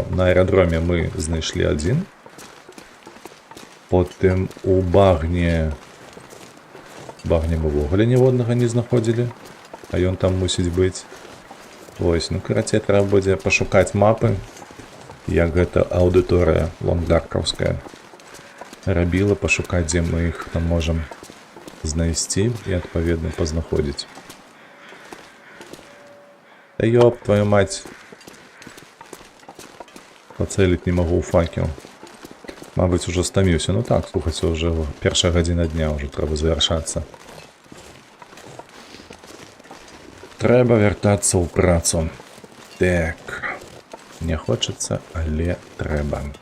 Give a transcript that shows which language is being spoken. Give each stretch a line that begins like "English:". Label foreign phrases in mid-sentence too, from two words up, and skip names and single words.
Belarusian: На аэрадроме мы знайшлі 1. Потым у багне мы ўвогуле ніводнага не знаходзілі, а ён там мусіць быць. Вось, ну карацей, трэба будзе пашукаць мапы, як гэта аўдыторыя лонгдаркаўская рабіла, пашукаць, дзе мы іх там можам знайсці і адпаведна пазнаходзіць.
Russian: Та ёб твою мать.
Belarusian: Пацэліць не магу ў факел. Мабыць, ужо стаміўся. Ну так, слухайце, уже першая гадзіна дня ўжо трэба завяршацца. Трэба вяртацца ў працу. Так. Не хочацца, але трэба.